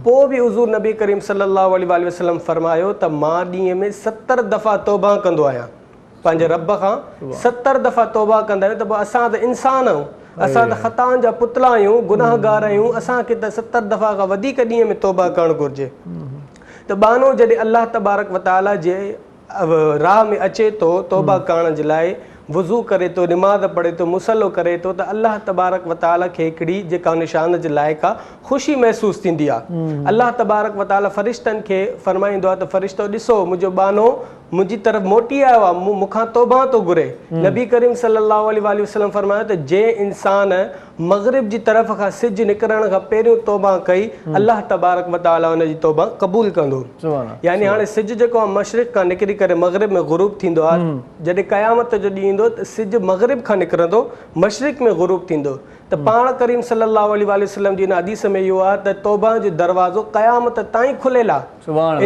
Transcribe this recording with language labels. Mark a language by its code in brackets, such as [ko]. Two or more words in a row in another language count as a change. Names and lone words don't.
[sd] पोइ बि हुज़ूर नबी करीम [ar] صلى الله عليه وسلم [sd] फरमायो त मां ॾींहं में 70 दफ़ा तौबा कंदो आहियां, पंहिंजे रब खां 70 दफ़ा तौबा कंदा आहियूं। त पोइ असां त इंसान आहियूं, असां त ख़ताउनि जा पुतला आहियूं, गुनाहगार आहियूं, असांखे त 70 दफ़ा खां वधीक ॾींहं में तौबा करणु घुरिजे। त बानो जॾहिं अल्लाह [ar] تبارك وتعالى [sd] जे राह में अचे थो तौबा करण जे लाइ, वुज़ू करे थो, निमाज़ पढ़े थो, मुसलो करे थो, त अल्लाह [ar] تبارك وتعالى [sd] खे हिकिड़ी जेका निशान जे लाइक़ु आहे, ख़ुशी महसूसु थींदी आहे। अल्लाह [ar] تبارك وتعالى [sd] फ़रिश्तनि खे फरमाईंदो आहे त फ़रिश्तो ॾिसो मुंहिंजो बानो मुंहिंजी तरफ़ मोटी आयो आहे, मूंखां तौबा थो घुरे। नबी करीम [ar] صلى الله عليه وسلم [sd] फरमायो त जंहिं इंसान मग़रिब जी तरफ़ खां सिज निकिरण खां पहिरियों तौबा कई, अल्लाह [ar] تبارك وتعالى [sd] हुनजी तौबा क़बूल कंदो। यानी हाणे सिज जेको आहे मशरिक़ खां निकिरी करे मग़रिब में ग़ुरूब थींदो आहे। जॾहिं क़यामत जो ॾींहुं ईंदो त सिज मग़रिब खां निकिरंदो, मशरिक़ में ग़ुरूब थींदो। त पाण करीम [ar] صلى الله عليه وسلم [sd] जी हदीस में इहो आहे त तौबा जो दरवाज़ो क़यामत ताईं खुलियल आहे।